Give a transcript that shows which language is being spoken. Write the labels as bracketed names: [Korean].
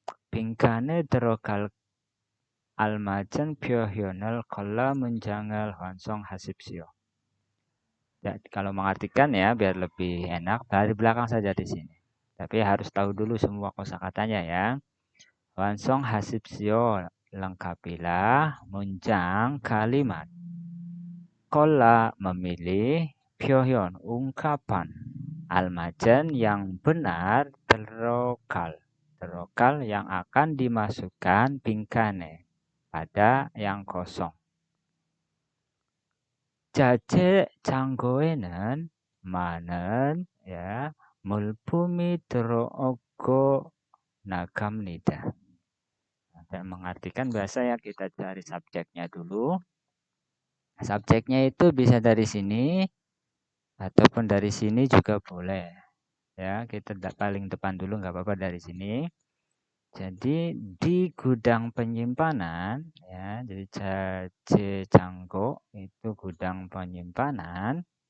[Korean] 빈칸에 들어갈 알맞은 표현을 골라 문장을 완성하십시오. [Indonesian] Ya, kalau mengartikan ya biar lebih enak dari belakang saja di sini. Tapi harus tahu dulu semua kosakatanya ya. [Korean] Wansong hasibsio, [Indonesian] lengkapilah munjang kalimat. Kola memilih pyohyon ungkapan almajen yang benar terokal. Terokal yang akan dimasukkan bingkane pada yang kosong. [Korean] 자재 창고에는 많은 물품이 들어오고 나갑니다. [Indonesian] Dan mengartikan bahasa ya kita cari subjeknya dulu. Subjeknya itu bisa dari sini ataupun dari sini juga boleh. Ya, kita paling depan dulu nggak apa-apa dari sini. Jadi di gudang penyimpanan ya, jadi jaje jangko itu gudang penyimpanan.